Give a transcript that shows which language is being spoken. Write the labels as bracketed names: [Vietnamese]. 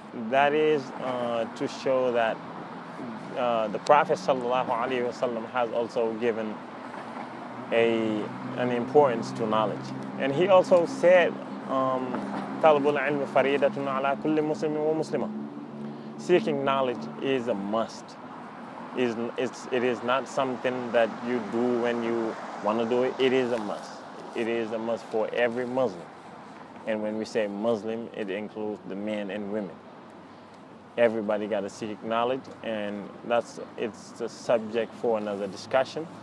[English] That is to show that the Prophet ﷺ has also given an importance to knowledge. [Arabic] And he also said, طَلَبُ الْعِلْمِ فَرِيدَةٌ عَلَى كُلِّ مُسْلِمٍ وَمُسْلِمَةٍ. [English] Seeking knowledge is a must. It is not something that you do when you want to do it. It is a must. It is a must for every Muslim. And when we say Muslim, it includes the men and women. Everybody got to seek knowledge, and it's the subject for another discussion.